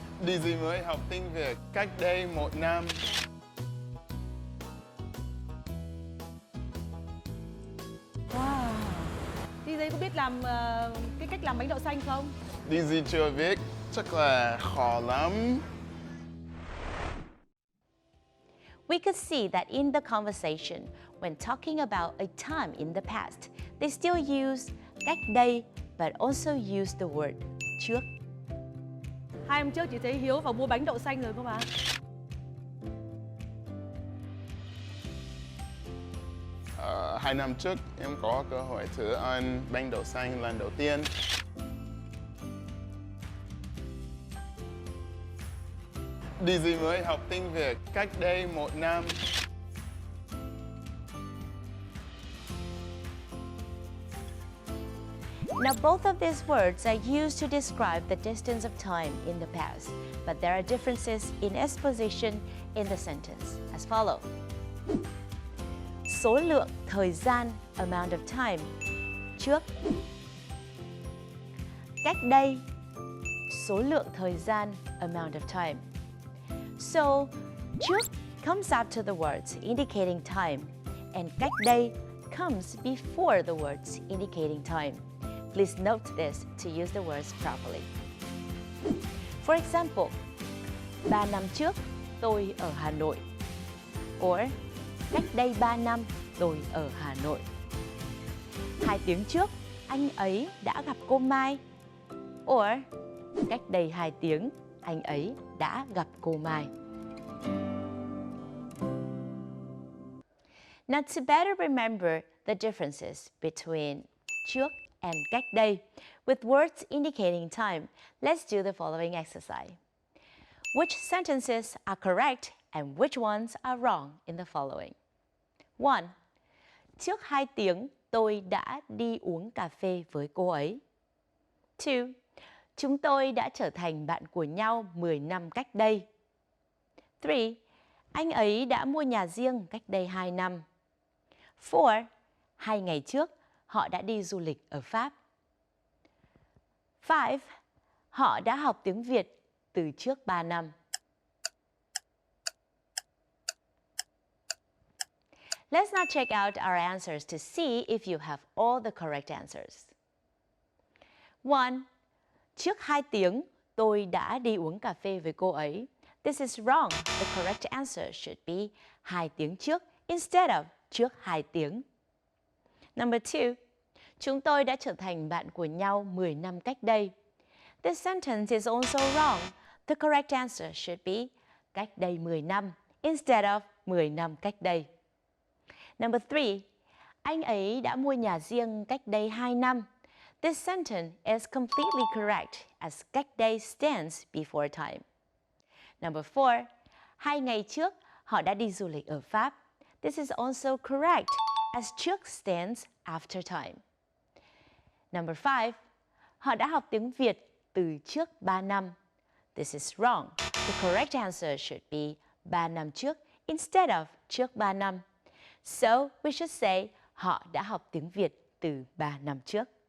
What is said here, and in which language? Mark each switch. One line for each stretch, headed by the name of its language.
Vietnamese: DJ mới học tiếng Việt cách đây 1 năm.
English: Wow.
Vietnamese: DJ có biết làm cái cách làm bánh đậu xanh không? DJ chưa biết, chắc là khó lắm.
English: We could see that in the conversation, when talking about a time in the past, they still use cách đây, but also use the word trước.
Vietnamese: 2 hôm trước chị thấy Hiếu vào mua bánh đậu xanh rồi cơ mà. Uh, 2 năm trước em có cơ hội thử ăn bánh đậu xanh lần đầu tiên. DJ mới học tiếng Việt cách đây 1 năm.
English: Now, both of these words are used to describe the distance of time in the past, but there are differences in exposition in the sentence as follows.
Vietnamese: Số lượng thời gian,
English: amount of time,
Vietnamese: trước. Cách đây, số lượng thời gian,
English: amount of time. So, trước comes after the words indicating time, and cách đây comes before the words indicating time. Please note this to use the words properly. For example,
Vietnamese: 3 năm trước tôi ở Hà Nội.
English: Or,
Vietnamese: cách đây 3 năm tôi ở Hà Nội. 2 tiếng trước anh ấy đã gặp cô Mai.
English: Or,
Vietnamese: cách đây 2 tiếng anh ấy đã gặp cô Mai.
English: Now, to better remember the differences between trước and cách đây, with words indicating time, let's do the following exercise. Which sentences are correct and which ones are wrong in the following? 1.
Vietnamese: Trước 2 tiếng, tôi đã đi uống cà phê với cô ấy. 2. Chúng tôi đã trở thành bạn của nhau 10 năm cách đây. 3. Anh ấy đã mua nhà riêng cách đây 2 năm. 4. 2 ngày trước, họ đã đi du lịch ở Pháp. 5. Họ đã học tiếng Việt từ trước 3 năm.
English: Let's now check out our answers to see if you have all the correct answers. 1.
Vietnamese: Trước 2 tiếng, tôi đã đi uống cà phê với cô ấy.
English: This is wrong. The correct answer should be
Vietnamese: 2 tiếng trước
English: instead of
Vietnamese: trước 2 tiếng.
English: Number 2.
Vietnamese: Chúng tôi đã trở thành bạn của nhau 10 năm cách đây.
English: This sentence is also wrong. The correct answer should be
Vietnamese: cách đây 10 năm
English: instead of
Vietnamese: 10 năm cách đây.
English: Number 3.
Vietnamese: Anh ấy đã mua nhà riêng cách đây 2 năm.
English: This sentence is completely correct as cách đây stands before time. Number 4.
Vietnamese: 2 ngày trước, họ đã đi du lịch ở Pháp.
English: This is also correct as trước stands after time. Number 5.
Vietnamese: Họ đã học tiếng Việt từ trước 3 năm.
English: This is wrong. The correct answer should be
Vietnamese: 3 năm trước
English: instead of
Vietnamese: trước 3 năm.
English: So, we should say
Vietnamese: họ đã học tiếng Việt từ 3 năm trước.